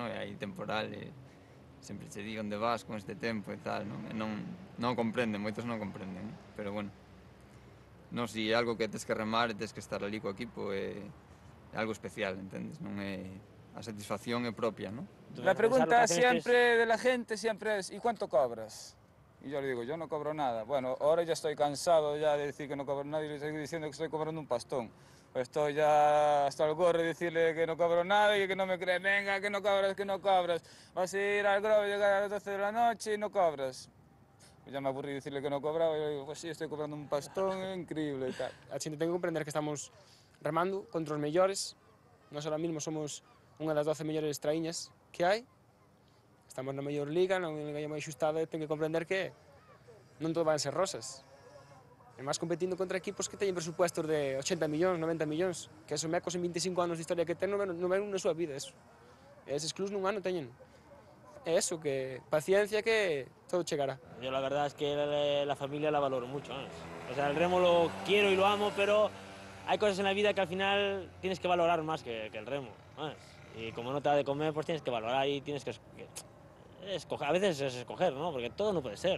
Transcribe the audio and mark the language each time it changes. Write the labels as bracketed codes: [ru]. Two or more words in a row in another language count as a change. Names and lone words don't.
[gl] E hai temporal e sempre che di onde vas con este tempo e tal, non? E non comprenden, moitos non comprenden, non? Pero bueno, non, si é algo que tes que remar e tes que estar ali co equipo é algo especial, entendes? Non é... A satisfacción é propia, non? [es] La pregunta siempre de la gente siempre es, ¿y cuánto cobras? Y yo le digo, yo no cobro nada. Bueno, ahora ya estoy cansado ya de decir que no cobro nada y le estoy diciendo que estoy cobrando un pastón. Pues estoy ya hasta el gorro de decirle que no cobro nada y que no me cree, venga, que no cobras, que no cobras. Vas a ir al Grove, llegar a las 12 de la noche y no cobras. Pues ya me aburrí decirle que no cobraba y yo le digo, pues sí, estoy cobrando un pastón increíble y tal. [gl] A xente ten que comprender que estamos remando contra os mellores. Nós [es] ahora mismo [gl] somos unha das 12 mellores traíñas que hai. Estamos na mellor liga, non liga máis xustada, ten que comprender que non todo van ser rosas. E máis competindo contra equipos que teñen presupuestos de 80 millóns, 90 millóns, que esos mecos en 25 anos de historia que ten non ven na súa vida eso. E eses clubs nun ano teñen. É eso, que paciencia que todo chegará. [es] Yo la verdad es que la familia la valoro mucho, ¿sabes? O sea, el remo lo quiero y lo amo, pero hay cosas en la vida que al final tienes que valorar más que el remo, ¿sabes? Y como no te da de comer, pues tienes que valorar y tienes que escoger. A veces es escoger, ¿no? Porque todo no puede ser.